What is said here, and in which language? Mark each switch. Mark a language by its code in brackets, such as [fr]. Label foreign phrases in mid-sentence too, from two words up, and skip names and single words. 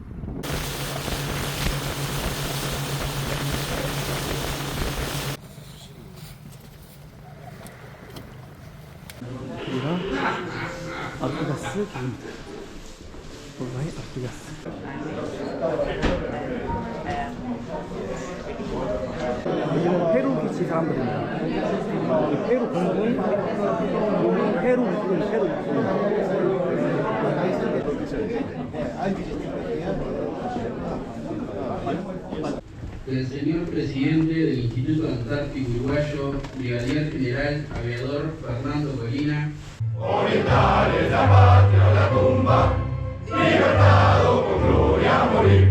[ko] 여기가 아르투가스 기입니다. 우루과이 아르투가스. 여기는 페루 기치 사람들입니다. 페루 공군, 여기 페루 육군, 페루 육군. [es] El señor presidente del Instituto Antártico Uruguayo, Brigadier General Aviador Fernando Colina. Orientales la patria o la tumba, libertado con gloria a morir.